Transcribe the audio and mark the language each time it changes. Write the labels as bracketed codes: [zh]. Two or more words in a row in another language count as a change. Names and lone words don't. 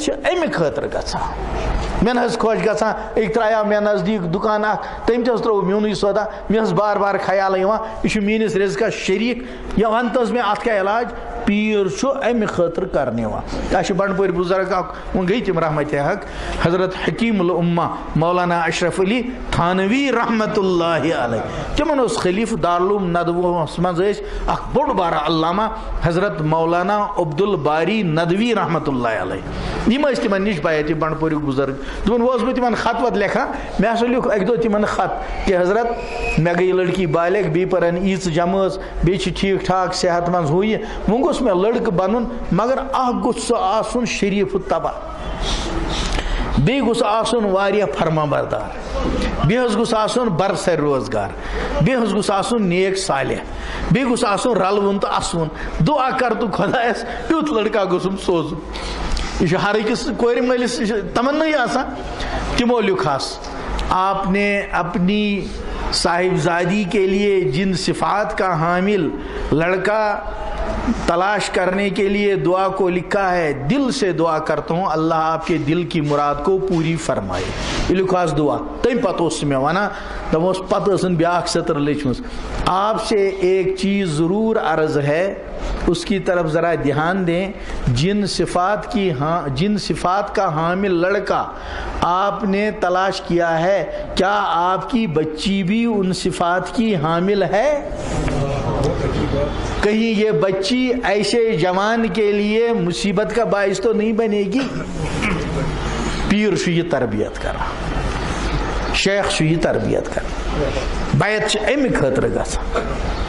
[ks] چھِ امہِ خٲطرٕ گژھان مےٚ نہٕ حظ خۄش گژھان أکۍ ترٛایاو مےٚ نزدیٖک دُکان اکھ تٔمۍ تہِ حظ ترٛوو میونٕے سودا مےٚ حظ بار بار خیالہٕ یِوان یہِ چھُ میٲنِس رِزقس شریٖک یا وَن تہٕ حظ مےٚ اَتھ کیٛاہ علاج پیٖر چھُ اَمہِ خٲطرٕ کرنہٕ یِوان اَسہِ چھُ بنڈپورِ بُزرگ اکھ وۄنۍ گٔے تِم رحمتِ حق حضرت حکیم الامہ مولانا اشرف علی تھانوی [ar] رحمت اللہ علیہ [ks] تمن اوس خلیفہ دارالعلوم ندوہس منٛز ٲسۍ اکھ بوٚڑ بارٕ علامہ حضرت مولانا عبدالباری ندوی [ar] رحمت اللہ علیہ [ks] یِم ٲسۍ تِمن نِش بیعت بنڈپورِک بُزرگ دپان اوسُس بہٕ تِمن خط وط لیکھان مےٚ ہسا لیوٗکھ اکہِ دۄہ تِمن خط کہ حضرت مےٚ گٔے لڑکی بالغ بیٚیہِ پرن ایٖژٕ جمٲژ بیٚیہِ چھِ ٹھیٖک ٹھاک صحت منٛز ہُہ یہِ وۄنۍ گوٚژھ مےٚ لڑکہٕ بنُن مگر اکھ گوٚژھ سُہ آسُن شریٖف تباہ بیٚیہِ گوٚژھ آسُن واریاہ فرما بردار بیٚیہِ حظ گوٚژھ آسُن برسر روزگار بیٚیہِ حظ گوٚژھ آسُن نیک صالح بیٚیہِ گوٚژھ آسُن رلوُن تہٕ اسوُن دُعا کر تہٕ خۄدایس تیُتھ لڑکا گوٚژھُم سوزُن یہ ہر أکِس کورِ مٲلِس تمنائی آسان تمو لیوکھاس [ur] آپ نے اپنی صاحبزادی کے لیے جن صفات کا حامل لڑکا تلاش کرنے کے لیے دعا کو لکھا ہے دل سے دعا کرتا ہوں اللہ آپ کے دل کی مراد کو پوری فرمائے [ks] یہ لکھاس دعا تم پتہ اوس مےٚ ونان دپوس پتہ ٲسن بیاکھ سطر لیچھمٕژ [ur] آپ سے ایک چیز ضرور عرض ہے اس کی طرف ذرا دھیان دیں جن صفات کا حامل لڑکا آپ نے تلاش کیا ہے کیا آپ کی بچی بھی ان صفات کی حامل ہے کہیں یہ بچی ایسے جوان کے لیے مصیبت کا باعث تو نہیں بنے گی [ks] پیر چھُ یہِ تربیت کران شیخ چھُ یہِ تربیت کران بیعت چھِ امہِ خٲطرٕ گژھان